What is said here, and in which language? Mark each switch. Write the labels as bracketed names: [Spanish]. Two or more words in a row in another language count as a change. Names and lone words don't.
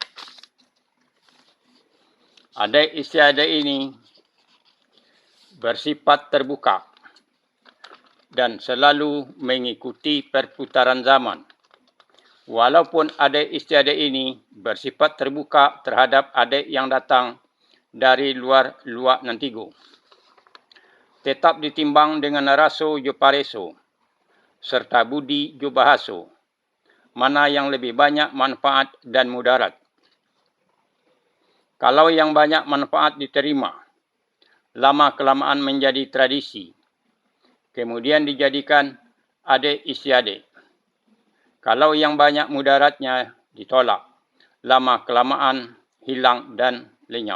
[Indonesian] Adat istiadat ini bersifat terbuka dan selalu mengikuti perputaran zaman. Walaupun adat istiadat ini bersifat terbuka terhadap adat yang datang dari luar Luak Nantigo. Tetap ditimbang dengan [Minangkabau] raso jo pareso [Indonesian] serta [Minangkabau] budi jo bahaso. [Indonesian] Mana yang lebih banyak manfaat dan mudarat. Kalau yang banyak manfaat diterima, lama-kelamaan menjadi tradisi. Kemudian dijadikan adat istiadat. Kalau yang banyak mudaratnya ditolak, lama-kelamaan hilang dan lenyap.